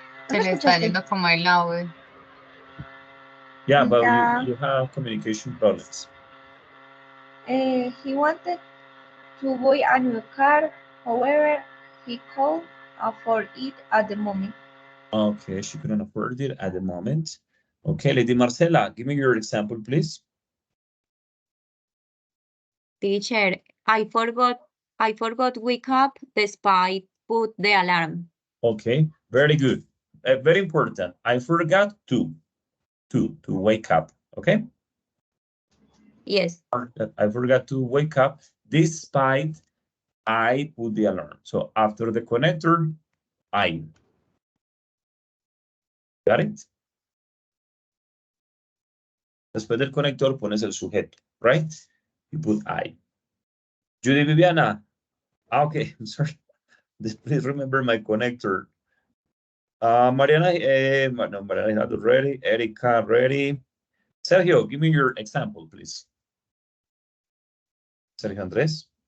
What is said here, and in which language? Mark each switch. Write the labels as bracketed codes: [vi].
[es] Se le está yendo como el audio. [en] Yeah, but Yeah. you have communication problems. He wanted to buy a new car. However, he couldn't afford it at the moment. Okay, she couldn't afford it at the moment. Okay, Lady Marcela, give me your example, please. Teacher, I forgot wake up despite put the alarm. Okay, very good. Very important. I forgot to wake up. Okay. Yes. I forgot to wake up despite I put the alarm. So after the connector, I. Got it? [es] Después del conector pones el sujeto, right? [en] You put I. Judy Viviana. Okay, I'm sorry. Please remember my connector. Mariana, no, Mariana is not ready. Erica, ready. Sergio, give me your example, please. Sergio Andres.